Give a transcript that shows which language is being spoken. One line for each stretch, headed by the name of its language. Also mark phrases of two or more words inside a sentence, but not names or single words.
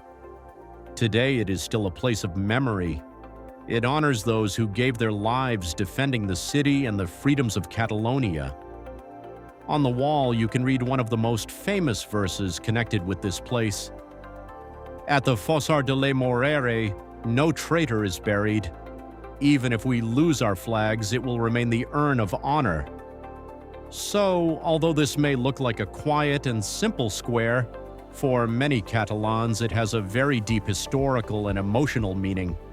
English: Today it is still a place of memory. It honors those who gave their lives defending the city and the freedoms of Catalonia. On the wall, you can read one of the most famous verses connected with this place. At the Fossar de la Morera, no traitor is buried. Even if we lose our flags, it will remain the urn of honor. So, although this may look like a quiet and simple square, for many Catalans it has a very deep historical and emotional meaning.